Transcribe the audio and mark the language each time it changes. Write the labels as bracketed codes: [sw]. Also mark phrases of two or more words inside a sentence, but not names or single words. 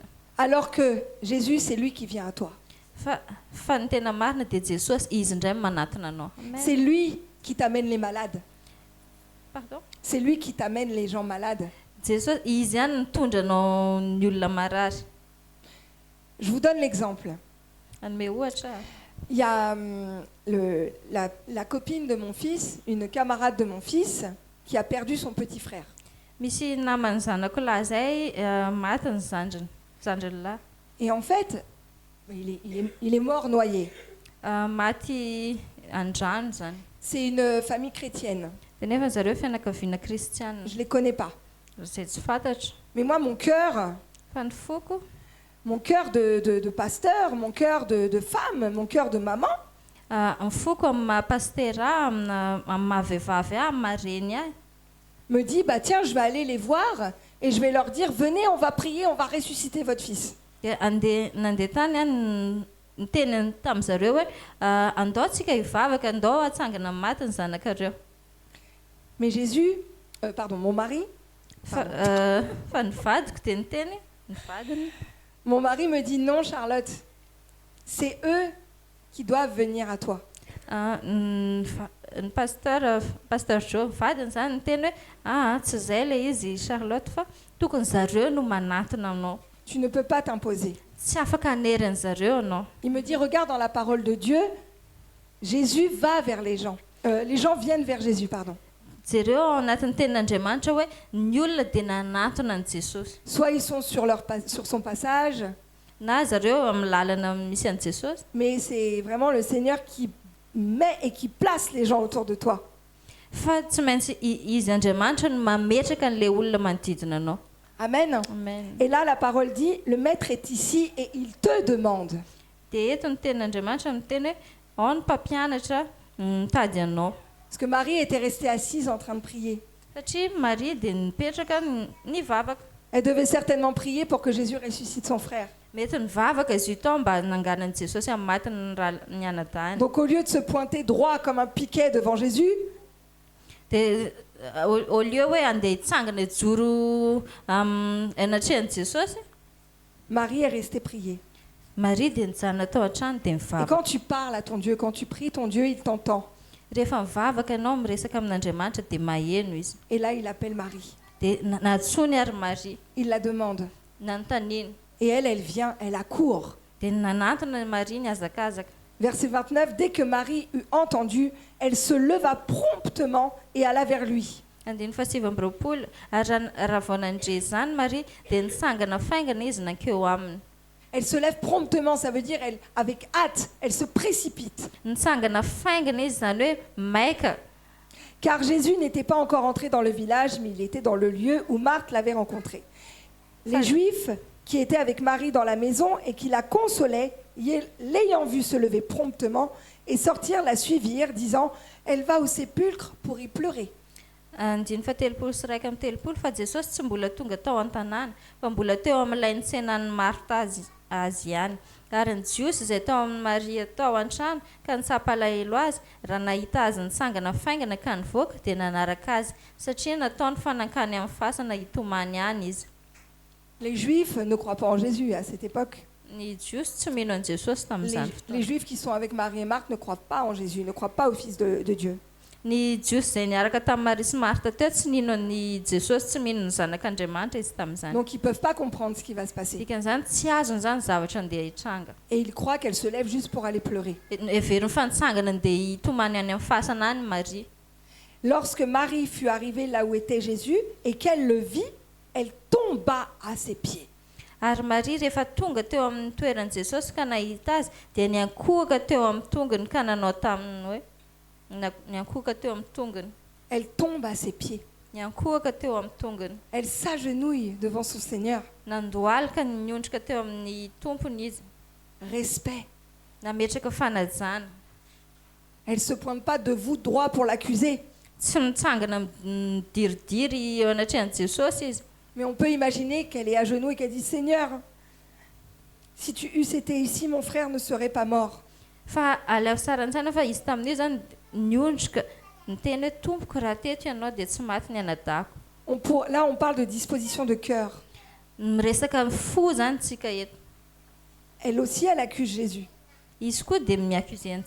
[fr] Alors que Jésus, c'est lui qui vient à toi. [mg] Fa ny tena marina dia Jesosy izy indray manatona anao. Amen. [fr] C'est lui qui t'amène les malades. Pardon? C'est lui qui t'amène les gens malades. [mg] Jesosy izy ihany mitondra anao ny olona marary. [fr] Je vous donne l'exemple. [mg] Anome ohatra. [fr] Il y a la copine de mon fils, une camarade de mon fils, qui a perdu son petit frère. [mg] Misy namany zanako lahy zay maty ny zandriny lahy. [fr] Et en fait, il est mort noyé. [mg] Maty andrano zany. [fr] C'est une famille chrétienne. [mg] Dia nefa zareo fianakaviana kristiana. [fr] Je ne les connais pas. [mg] Zay tsy fantatra. [fr] Mais moi, mon cœur [mg] Fa ny foko [fr] de pasteur, mon cœur de femme, mon cœur de maman, [mg] ny foko amin'ny mahapastera amin'ny mahavehivavy ahy amin'ny mareny ahy [fr] me dit, bah tiens, je vais aller les voir et je vais leur dire, venez, on va prier, on va ressusciter votre fils. [mg] dia nandeha tany any ny teny tamin'izareo hoe andao antsika hivavaka andao hatsangana maty ny zanakareo. [fr] Mais Jésus, mon mari, [mg] Fa ny vadiko dia niteny ny vadiny. [fr] mon mari me dit, non Charlotte, c'est eux qui doivent venir à toi. [mg] Ny pasteur Jo vadiny zany niteny hoe tsy izay ilay izy Charlotte fa tokony zareo no manatona anao. [fr] Tu ne peux pas t'imposer. [mg] Tsy afaka hanery zareo anao. [fr] Il me dit, regarde dans la parole de Dieu, Jésus va vers les gens. Les gens viennent vers Jésus, pardon. [mg] Jereo ao anatin'ny tenin'Andriamanitra hoe ny olona dia nanatona an' Jesosy. [fr] Soit ils sont sur son passage, [mg] Na zareo amin'ny lalana misy an' Jesosy, [fr] mais c'est vraiment le Seigneur qui met et qui place les gens autour de toi. [mg] fa tsy maintsy izy Andriamanitra no mametraka an'ilay olona manodidina anao. Amen. Amen. [fr] Et là, la parole dit, le maître est ici et il te demande. [mg] Dia eto ny tenin'Andriamanitra miteny hoe ao ny mpampianatra mitady anao. [fr] Parce que Marie était restée assise en train de prier. [mg] Satria Maria dia nipetraka nivavaka. [fr] Elle devait certainement prier pour que Jésus ressuscite son frère. [mg] Mety nivavaka izy io tao mba nanganan' Jesosy amin'ny matiny ny anadahany. [fr] Donc au lieu de se pointer droit comme un piquet devant Jésus, [mg] Dia [fr] au lieu [mg] hoe andeha hitsangana hijoro anatrehan'i Jesosy, [fr] Marie est restée prier. [mg] Maria dia nijanona tao an-trano dia [fr] Et [mg] mivavaka. [fr] quand tu parles à ton Dieu, quand tu pries ton Dieu, il t'entend. [mg] Rehefa mivavaka ianao miresaka amin'Andriamanitra dia maheno izy. [fr] Et là, il appelle Marie. [mg] Dia natsony ary Maria, [fr] Il la demande. [mg] nanontaniany. [fr] Et elle vient, elle accourt. [mg] Dia nanantona Maria niazakazaka. [fr] Verset 29, dès que Marie eut entendu, elle se leva promptement et alla vers lui. [mg] Andiny fahasivambiroapolo, ary raha vao nandre zany Maria dia nitsangana faingana izy nankeo aminy. [fr] Elle se lève promptement, ça veut dire elle, avec hâte, elle se précipite. [mg] Nitsangana faingana izy zany hoe maika. [fr] Car Jésus n'était pas encore entré dans le village, mais il était dans le lieu où Marthe l'avait rencontré. Les Juifs qui étaient avec Marie dans la maison et qui la consolaient, l'ayant vue se lever promptement et sortir, la suivirent, disant « Elle va au sépulcre pour y pleurer ». [mg] Andiny fahatelopolo sy raika amby telopolo fa Jesosy tsy mbola tonga tao an-tanàna fa mbola teo amin'ilay nitsenan'ny Marta azy ihany. Ary ny jiosy izay tao amin'ny Maria tao an-trano ka nitsapalahelo azy raha nahita azy nitsangana faingana ka nivoaka dia nanaraka azy satria nataony fanankany amin'ny fasana hitomany ihany izy. [fr] Les Juifs ne croient pas en Jésus à cette époque. [mg] Ny jiosy tsy mino an'i Jesosy tamin'izany [fr] Les [mg] fotoana. [fr] Juifs qui sont avec Marie et Marthe ne croient pas en Jésus, ne croient pas au Fils de Dieu. [mg] Ny jiosy izay niaraka tamin'ny Maria sy Marta teo tsy nino ny Jesosy, tsy mino ny zanak'Andriamanitra izy tamin'izany. [fr] Donc ils ne peuvent pas comprendre ce qui va se passer. [mg] Dikan'izany tsy azony zany zavatra andeha hitranga. [fr] Et ils croient qu'elle se lève juste pour aller pleurer. [mg] Heveriny fa nitsangana andeha hitomany any amin'ny fasana any Maria. [fr] Lorsque Marie fut arrivée là où était Jésus et qu'elle le vit, elle tomba à ses pieds. [mg] Ary Maria rehefa tonga teo amin'ny toeran'i Jesosy ka nahita azy dia niankohaka teo amin'ny tongony ka nanao taminy hoe niankohaka teo amin'ny tongony. [fr] Elle tombe à ses pieds. [mg] Niankohaka teo amin'ny tongony. [fr] Elle s'agenouille devant son Seigneur. [mg] Nandohalika niondrika teo amin'ny tompony izy. [fr] Respect. [mg] Nametraka fanajana. [fr] Elle ne se pointe pas debout droit pour l'accuser. [mg] Tsy mitsangana midiridiry eo anatrehan'i Jesosy izy. [fr] Mais on peut imaginer qu'elle est à genoux et qu'elle dit « Seigneur, si tu eusses été ici, mon frère ne serait pas mort. » [mg] Fa aleo sarantsana fa izy tamin'io zany niondrika niteny hoe tompoko raha teto ianao dia tsy maty ny anadako. [fr] Là, on parle de disposition de cœur. [mg] Miresaka fo zany tsika eto. [fr] Elle aussi, elle accuse Jésus. [mg] Izy koa dia miaccuse an'i